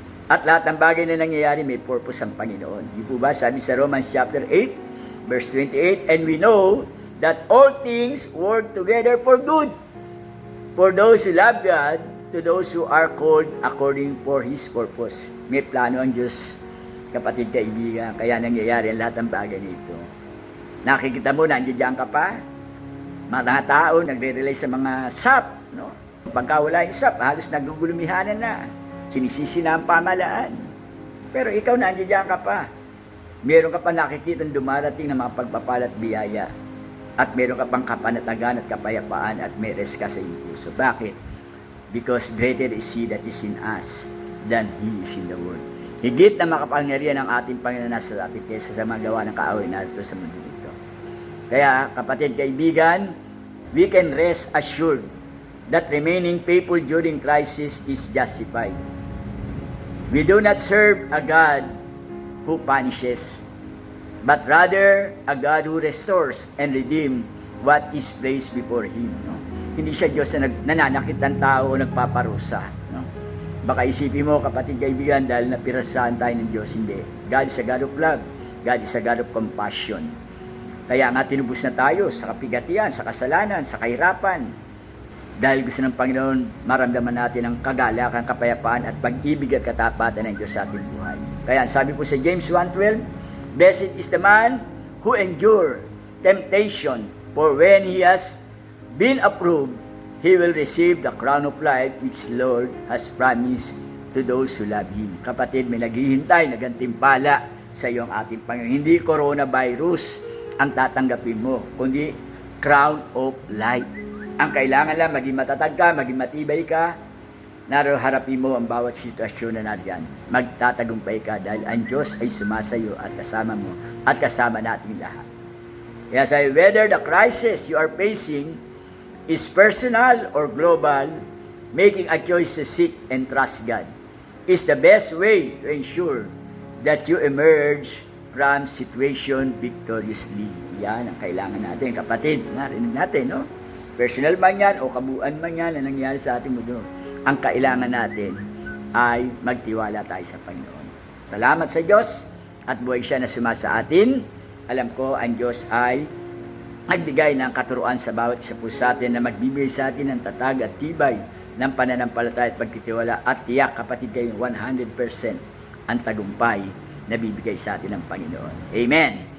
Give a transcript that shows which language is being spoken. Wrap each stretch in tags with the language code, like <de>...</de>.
<tl>At lahat ng bagay na nangyayari, may purpose ang Panginoon. Di po ba? Sabi sa</tl> <en>Romans chapter 8, verse 28, and we know that all things work together for good for those who love God, to those who are called according for His purpose.</en> <tl>May plano ang Diyos, kapatid, kaibigan, kaya nangyayari ang lahat ng bagay nito. Nakikita mo, nandiyan ka pa? Mga tao nagre-rely sa mga SAP, no? Pagka wala yung SAP, halos nagugulumihanan na. Sinisisi na ang pamalaan. Pero ikaw nandiyan ka pa. Meron ka pa nakikita dumarating na mga pagpapalat biyaya. At meron ka pang kapanatagan at kapayapaan at may rest ka sa iyong puso. Bakit?</tl> <en>Because greater is He that is in us than He is in the world.</en> <tl>Higit na makapangyarihan ang ating Panginoon nasa atin kaysa sa mga gawa ng kaaway narito sa mundo ito. Kaya, kapatid, kaibigan,</tl> <en>we can rest assured that remaining faithful during crisis is justified. We do not serve a God who punishes, but rather a God who restores and redeems what is placed before Him. No?</en> <tl>Hindi siya Diyos na nananakit ng tao o nagpaparusa. No? Baka isipin mo, kapatid kaibigan, dahil napirasahan tayo ng Diyos. Hindi.</tl> <en>God is a God of love. God is a God of compassion.</en> <tl>Kaya nga tinubos na tayo sa kapigatian, sa kasalanan, sa kahirapan. Dahil gusto ng Panginoon, maramdaman natin ang kagalakan, kapayapaan at pag-ibig at katapatan ng Diyos sa ating buhay. Kaya sabi po sa</tl> <en>James 1:12, Blessed is the man who endure temptation, for when he has been approved, he will receive the crown of life which Lord has promised to those who love Him.</en> <tl>Kapatid, may naghihintay na gantimpala sa iyo ang ating Panginoon. Hindi coronavirus ang tatanggapin mo, kundi</tl> <en>crown of life.</en> <tl>Ang kailangan lang, maging matatag ka, maging matibay ka, harapin mo ang bawat sitwasyon na nariyan. Magtatagumpay ka dahil ang Diyos ay sumasayo at kasama mo at kasama natin lahat. Kaya sabi,</tl> <en>whether the crisis you are facing is personal or global, making a choice to seek and trust God is the best way to ensure that you emerge from situation victoriously.</en> <tl>Yan ang kailangan natin, kapatid. Narinig natin, no? Personal man yan o kabuuan man yan na nangyari sa ating mundo. Ang kailangan natin ay magtiwala tayo sa Panginoon. Salamat sa Diyos at buhay siya na sumasa atin. Alam ko, ang Diyos ay nagbigay ng katuruan sa bawat isa po sa atin na magbibigay sa atin ng tatag at tibay ng pananampalataya at pagtitiwala at tiyak, kapatid, kayo 100% ang tagumpay na bibigay sa atin ng Panginoon. Amen.</tl>